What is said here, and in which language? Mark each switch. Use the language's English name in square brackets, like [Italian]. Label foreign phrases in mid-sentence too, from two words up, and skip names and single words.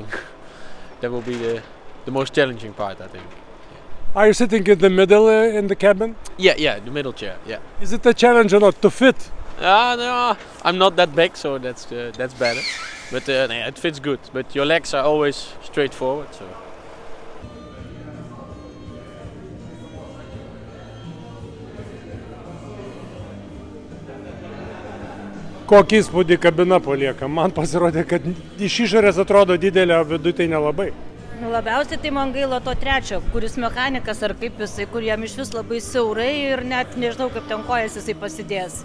[English] That will be the most challenging part, I think. Are you sitting in the middle in the cabin? Yeah, the middle chair. Yeah. Is it a challenge or not to fit? No, I'm not that big, so that's better. But it fits good. But your legs are always straight forward, so. [Lithuanian] Kokį įspūdį kabina palieka? Man pasirodė, kad iš išorės atrodo didelė, o viduje tai nelabai. Labiausiai tai man gaila to trečio, kuris mechanikas ar kaip jisai, kur jam iš vis labai siaurai ir net nežinau, kaip ten kojas jisai pasidės.